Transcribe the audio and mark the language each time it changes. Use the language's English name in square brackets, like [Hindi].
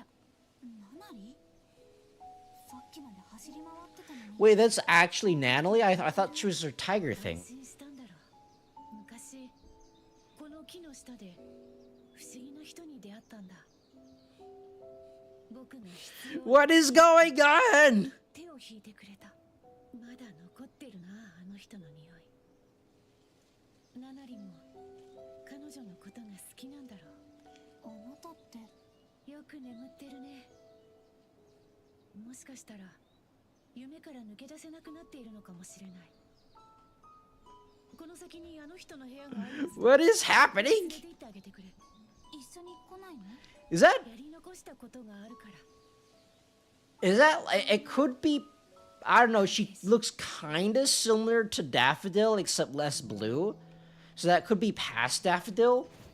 [Japanese] ナナリさっきまで走り回ってたのに。 [English] Wait, that's actually Natalie? I thought she was her tiger thing. [Japanese] 安心したんだろう。昔この木の下で不思議な人に出会ったんだ。僕が必要 [English] What is going on? [Japanese] 手を引いてくれた。まだ残ってるな、あの人の匂い。ナナリも彼女のことが好きなんだろう。あなたってよく眠ってるね。もしかしたら夢から抜け出せなくなっているのかもしれない。この先にあの人の部屋があるはずだ。 [English] What is happening? [Japanese] 連れて行ってあげてくれ。一緒に来ないの？ [English] Is that [Japanese] やり残したことがあるから。 [English] is that it could be I don't know, she looks kind of similar to Daffodil except less blue. So that could be past Daffodil.